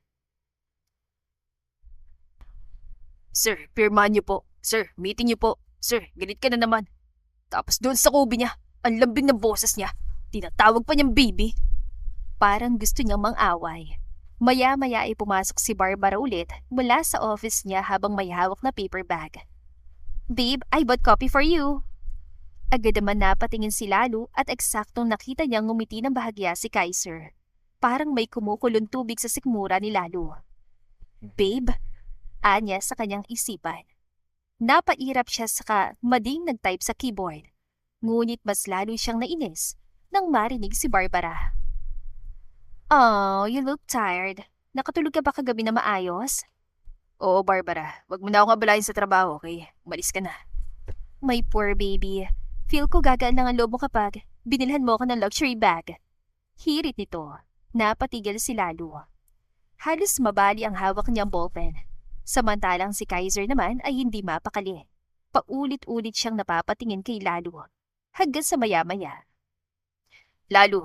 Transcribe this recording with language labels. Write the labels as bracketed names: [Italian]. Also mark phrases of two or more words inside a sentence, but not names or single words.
[Filipino] Sir, pirmahan niyo po. Sir, meeting niyo po. Sir, galit ka na naman. Tapos doon sa kubi niya, ang lambing ng boses niya. Tinatawag pa niyang baby. Parang gusto niyang mang-away. Maya-maya ay pumasok si Barbara ulit mula sa office niya habang may hawak na [English] paper bag. Babe, I bought coffee for you. [Filipino] Agad naman napatingin si Lalo at eksaktong nakita niyang ngumiti ng bahagya si Kaiser. Parang may kumukulong tubig sa sikmura ni Lalo. Babe, anya sa kanyang isipan. Napairap siya saka mading nag-type sa keyboard. Ngunit mas lalo siyang nainis nang marinig si Barbara. [English] Oh, you look tired. [Filipino] Nakatulog ka ba kagabi na maayos? Oo, Barbara. Wag mo na akong abalahin sa trabaho, okay? Umalis ka na. [English] My poor baby. [Filipino] Feel ko gagaan lang ang loob mo kapag binilhan mo ako ng [English] luxury bag. [Filipino] Hirit nito. Napatigil si Lalo. Halos mabali ang hawak niyang ballpen. Samantalang si Kaiser naman ay hindi mapakali. Paulit-ulit siyang napapatingin kay Lalo. Hanggang sa maya-maya. Lalo.